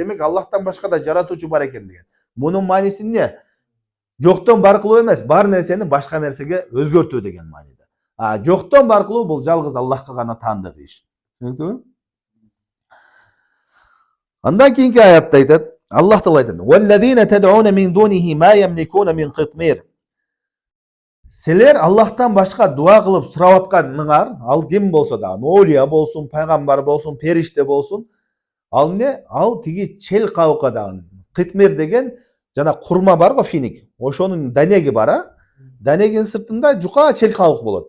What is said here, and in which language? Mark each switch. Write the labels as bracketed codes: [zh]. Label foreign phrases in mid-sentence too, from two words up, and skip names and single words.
[ky] Демек Аллахтан башка да жаратуучу бар экен деген. Мунун мааниси эмне? Жоктон бар кылуу эмес, бар нерсени башка нерсеге өзгөртүү деген мааниде. Жоктон бар кылуу бул жалгыз Аллахка гана таандык иш. Түшүнүктүбү? Андан кийинки аятта айтат, Аллах Таала айтат: [ar] "والذين تدعون من دونه ما يملكون من قطمير." [ky] Силер Аллахтан башка дуа кылып сурап атканыңар, ал ким болсо да, оолия болсун, пайгамбар болсун, периште болсун, ал эмне? Ал тиги чел кабыкка дагы. Қитмир деген жана курма бар го, финик. Ошонун данеги бар, Данегин сыртында жука чел кабык болот.